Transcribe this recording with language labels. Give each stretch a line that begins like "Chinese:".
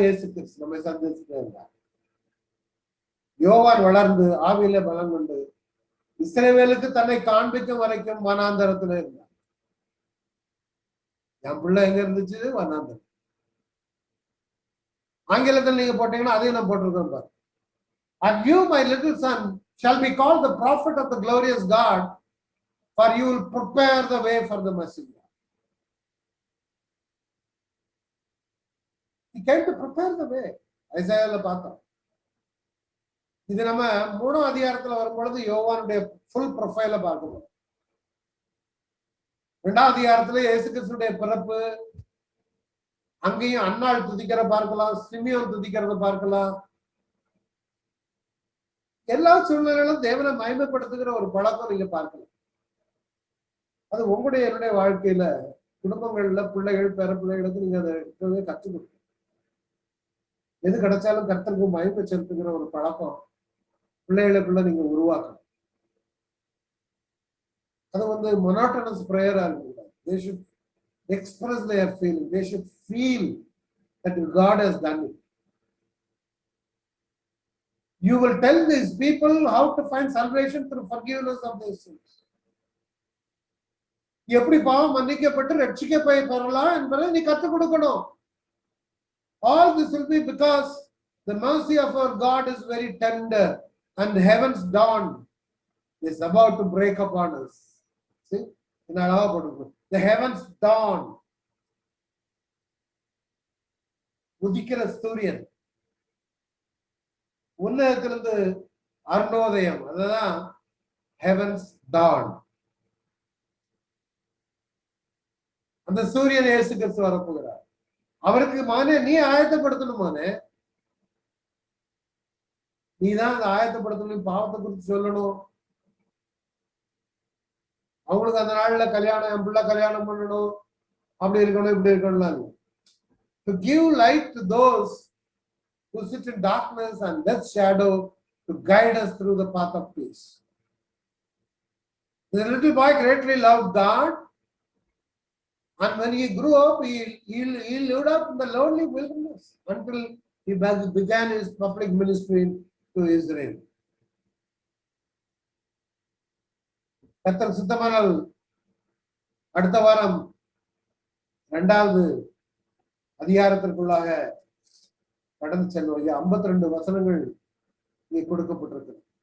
Tamil: இயேசு கிறிஸ்து நம்மை சந்திச்சுட்டே இருந்தார். யோவான் வளர்ந்து ஆவியில பலம் கொண்டு இஸ்ரவேலுக்கு தன்னை காண்பிக்கும் வரைக்கும் வனாந்தரத்துல இருந்தார். என் பிள்ளை எங்க இருந்துச்சு? வனாந்தரம். ஆங்கிலத்தில் நீங்க போட்டீங்கன்னா அதையும் நான் போட்டிருக்கேன் பாரு.
English: And you, my little son, shall be called the prophet of the glorious God, for you will prepare the way for the Messiah. He came to prepare the way.
Tamil: ஐசாயால பார்த்தோம். இது நம்ம 3ஆம் அதிகாரத்துல வரும்பொழுது யோவானுடைய ஃபுல் ப்ரொஃபைல பார்க்கணும். 2ஆம் அதிகாரத்துல இயேசு கிறிஸ்துடைய பிறப்பு, அங்கேயும் அன்னாள் துதிக்கிற பார்க்கலாம், சிமியோன் துதிக்கிறத பார்க்கலாம். எல்லா சூழ்நிலைகளும் தேவனை மகிமைப்படுத்துகிற ஒரு பழக்கம் நீங்க பார்க்கலாம். அது உங்களுடைய என்னுடைய வாழ்க்கையில, குடும்பங்கள்ல, பிள்ளைகள், பேர பிள்ளைகளுக்கு நீங்க அதை கற்றுக் கொடுக்கணும். எது கிடைச்சாலும் கர்த்தருக்கு மகிமை செலுத்துகிற ஒரு பழக்கம் பிள்ளைகளுக்குள்ள நீங்க உருவாக்கணும். அது வந்து மொனோட்டனஸ் பிரேயரா இருக்கக்கூடாது.
English: They should express their feeling. They should feel that God has done it. You will tell these people how to find salvation through forgiveness of their sins.
Tamil: எப்படி பாவம் மன்னிக்கப்பட்டு ரட்சிக்கப்பை பெறலாம் என்பதை நீ கற்றுக் கொடுக்கணும்.
English: All this will be because the mercy of our God is very tender and heaven's dawn is about to break upon us. See? The heavens dawn.
Tamil: உதிக்கிற சூரியன், உன்னதத்திலிருந்து அருணோதயம், அதுதான்
English: heavens dawn.
Tamil: அந்த சூரியன் இயேசு கிறிஸ்து வரப்போகிறார். அவருக்கு மகனே நீ ஆயத்தப்படுத்தணும். மகனே நீதான் அந்த ஆயத்தப்படுத்தணும். பாவத்தை குறித்து சொல்லணும். அவங்களுக்கு அந்த நாள்ல கல்யாணம், என் பிள்ளை கல்யாணம் பண்ணணும், அப்படி இருக்கணும், இப்படி இருக்கணும்.
English: To give light to those who sit in darkness and death's shadow, to guide us through the path of peace. The little boy greatly loved God, and when he grew up, he lived up in the lonely wilderness until he began his public ministry to Israel.
Tamil: கர்த்தர் சுத்தமானால் அடுத்த வாரம் 2வது அதிகாரத்திற்குள்ளாக கடந்து செல்வோம். 52 வசனங்கள் இங்கே கொடுக்கப்பட்டிருக்கு.